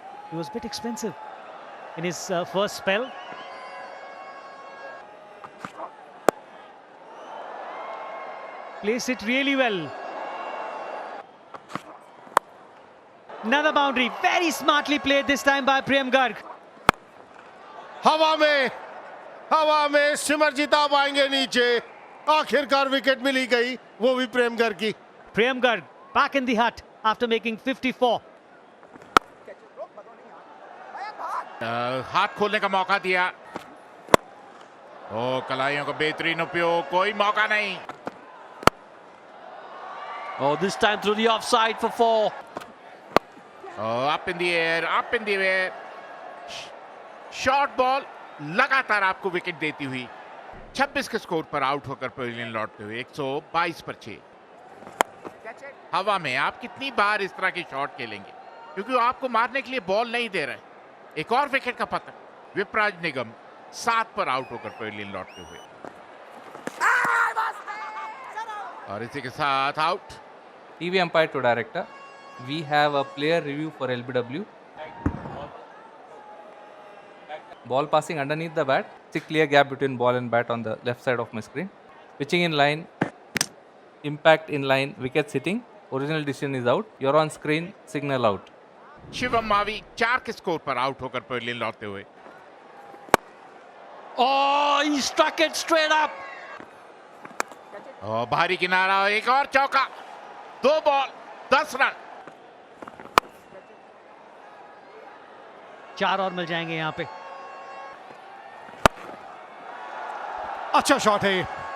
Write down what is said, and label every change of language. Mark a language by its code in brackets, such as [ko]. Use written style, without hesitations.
[en] He was a bit expensive in his first spell. Placed it really well. Another boundary, very smartly played this time by Prem Garg. [hi] हवा में सिमरजीत आप आएंगे नीचे। आखिरकार wicket मिली गई, वो भी प्रेम गर्ग की। [en] Prem Garg back in the hut after making 54. [hi] हाथ खोलने का मौका दिया। ओ, कलाइयों का बेहतरीन उपयोग, कोई मौका नहीं। [en] Oh, this time through the offside for 4. Oh, up in the air. [hi] Short ball लगातार आपको विकेट देती हुई 26 के स्कोर पर आउट होकर पवेलियन लौटते हुए 122 पर 6। हवा में आप कितनी बार इस तरह की शॉट खेलेंगे, क्योंकि वो आपको मारने के लिए बॉल नहीं दे रहे। एक और विकेट का पतन। विपराज निगम 7 पर आउट होकर पवेलियन लौटते हुए, और इसी के साथ out. [en] TV umpire to director. We have a player review for LBW. Ball passing underneath the bat. See clear gap between ball and bat on the left side of my screen. Pitching in line. Impact in line. Wicket sitting. Original decision is out. You're on screen. Signal out. [hi] Shivam Mavi 4 के score पर out होकर pavilion लौटते हुए। [en] Oh, he struck it straight up. [hi] और भारी किनारा, एक और चौका। 2 बॉल 10 रन। 4 और मिल जाएंगे यहाँ पे। अच्छा शॉट है ये।